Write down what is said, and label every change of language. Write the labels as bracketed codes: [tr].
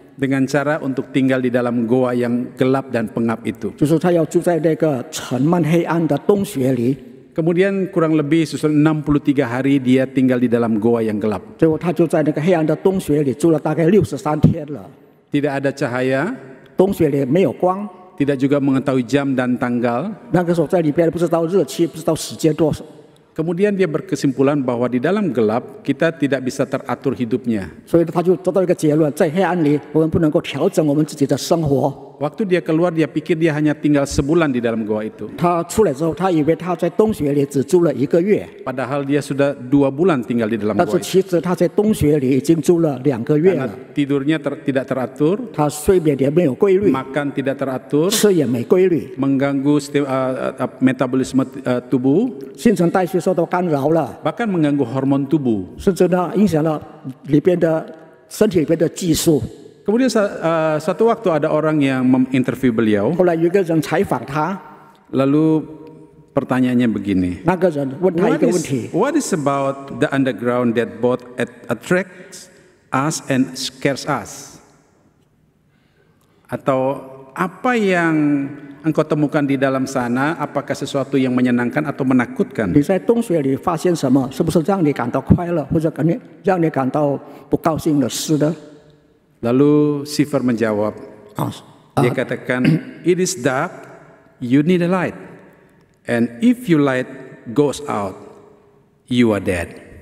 [id] dengan cara untuk tinggal di dalam goa yang gelap dan pengap itu. [zh] 就是他要住在那个沉闷黑暗的洞穴里。 [id] Kemudian kurang lebih 63 hari dia tinggal di dalam goa yang gelap. [zh] 最后他就在那个黑暗的洞穴里住了大概63天了。 [id] Tidak ada cahaya, [zh] 洞穴里没有光， [id] tidak juga mengetahui jam dan tanggal. [zh] 那个时候在里边不知道日期，不知道时间 [id] Kemudian dia berkesimpulan bahwa di dalam gelap kita tidak bisa teratur hidupnya. [zh] 所以他就得到一个结论：在黑暗里，我们不能够调整我们自己的生活。 [id] Waktu dia keluar, dia pikir dia hanya tinggal sebulan di dalam goa itu. [zh] 他出来之后，他以为他在洞穴里只住了1个月， [id] Padahal dia sudah 2 bulan tinggal di dalam [zh] 但 [id] goa [zh] 是 [id] itu. [zh] 其实他在洞穴里已经住了2个月 [id] Karena [zh] 了。 [id] tidurnya tidak teratur, [zh] 他睡眠也没有规律， [id] makan tidak teratur, [zh] 吃也没规律， [id] mengganggu metabolisme tubuh, [zh] 新陈代谢受到干扰了， [id] bahkan mengganggu hormon tubuh. [zh] 甚至呢影响了里边的身体里边的激素。 [id] Kemudian satu waktu ada orang yang menginterview beliau, [zh] 后来有一个人采访他， [id] lalu pertanyaannya begini. [zh] 那个人问他一个问题： [en] What is about the underground that both attracts us and scares us? [id] Atau apa yang engkau temukan di dalam sana? Apakah sesuatu yang menyenangkan atau menakutkan? [zh] 你在洞穴里发现什么？是不是让你感到快乐，或者让你感到不高兴的事呢？ [id] Lalu Sifar menjawab, 啊 dia katakan, [en] it is dark, you need a light, and if your light goes out, you are dead.